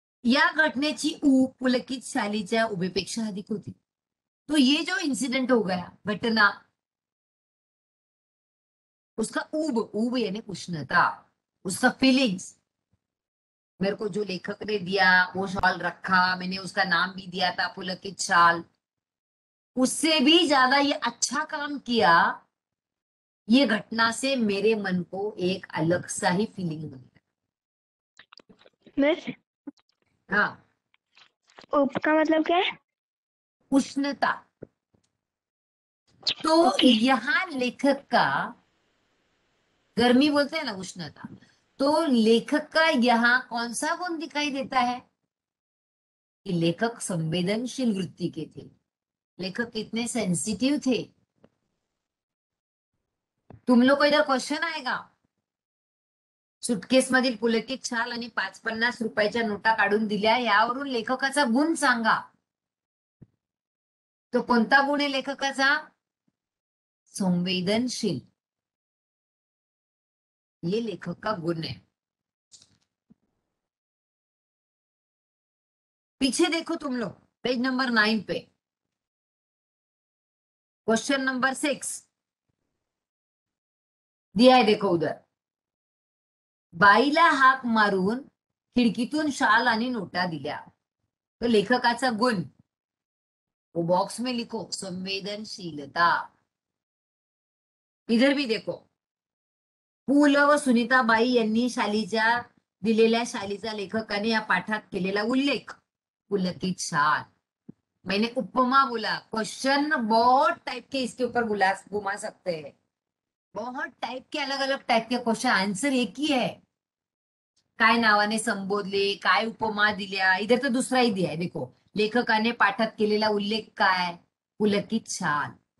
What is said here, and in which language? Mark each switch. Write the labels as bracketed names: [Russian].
[Marathi] या घटनेची ऊब पुलकित शालीच्या उभेपेक्षा अधिक होती. [Hindi] तो ये जो इंसिडेंट हो गया, घटना, उसका ऊब, ऊब यानी उष्णता, उसका फीलिंग्स, मेरे को जो लेखक ने दिया वो शॉल रखा, मैंने उसका नाम भी दिया था पुलकित शाल, उससे भी ज्यादा ये अच्छा काम किया. ये घटना से मेरे मन को एक अलग सा ही फीलिंग बनी. [English] miss, [Hindi] हाँ, उप का मतलब क्या है? उष्णता. तो [English] Okay. [Hindi] यहाँ लेखक का, गर्मी बोलते हैं ना, उष्णता, तो लेखक का यहाँ कौन सा गुण दिखाई देता है कि लेखक संवेदनशील वृत्ति के थे, लेखक कितने सेंसिटिव थे. तुम लोग को इधर क्वेश्चन आएगा, [Marathi] सुटकेस मधील पुलकित शाल आणि 50-50 रुपयाच्या नोटा काढून दिल्या, यावरून लेखकाचा गुण सांगा. तो कोणता गुण आहे लेखकाचा? संवेदनशील. [Hindi] ये लेखक का गुण है. पीछे देखो तुम लोग, पेज नंबर 9 पे, क्वेश्चन नंबर 6 दिया है, देखो उधर. [Marathi] बाईला हाक मारून खिडकीतून शाल आणि नोटा दिल्या. [Hindi] तो [Marathi] लेखकाचा गुण, [Hindi] वो बॉक्स में लिखो, संवेदनशीलता. इधर भी देखो, [Marathi] पु ल व सुनीताबाई यांनी दिलेल्या शालीचा लेखकाने या पाठात केलेला उल्लेख, पुलकित शाल. [Hindi] मैंने उपमा बोला. क्वेश्चन बहुत टाइप के इसके ऊपर घुमा सकते हैं, बहुत टाइप के, अलग अलग टाइप के क्वेश्चन. आंसर एक ही है, [Marathi] काय नावाने संबोधले, काय उपमा दिल्या. [Hindi] इधर तर दुसराही दिया है, देखो, [Marathi] लेखकाने पाठात केलेला उल्लेख काय, [Hindi] पुलकित शाल.